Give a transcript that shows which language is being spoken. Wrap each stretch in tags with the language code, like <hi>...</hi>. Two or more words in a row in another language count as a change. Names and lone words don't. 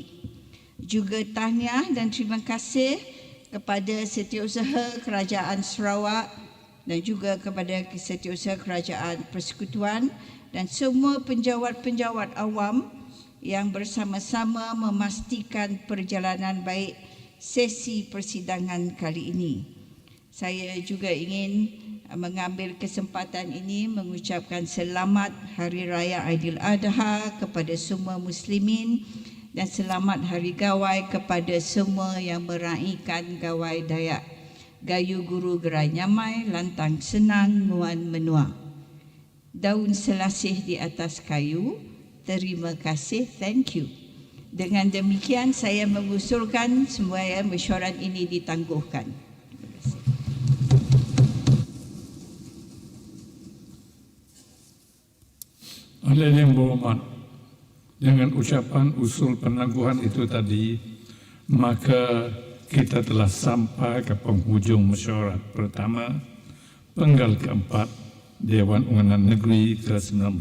<ms>Juga tahniah dan terima kasih kepada Setiausaha Kerajaan Sarawak dan juga kepada Setiausaha Kerajaan Persekutuan dan semua penjawat-penjawat awam yang bersama-sama memastikan perjalanan baik sesi persidangan kali ini. Saya juga ingin mengambil kesempatan ini mengucapkan selamat Hari Raya Aidiladha kepada semua muslimin dan selamat Hari Gawai kepada semua yang meraihkan Gawai Dayak.</ms> <iba>Gayu Guru Gerai Nyamai, lantang senang, nguan menua.</iba> <ms>Daun selasih di atas kayu, terima kasih,</ms> <en>thank you.</en> <ms>Dengan demikian saya mengusulkan semua mesyuarat ini ditangguhkan. Oleh yang berhormat, dengan ucapan usul penangguhan itu tadi, maka kita telah sampai ke penghujung mesyuarat pertama Penggal Keempat Dewan Undangan Negeri ke-19.</ms>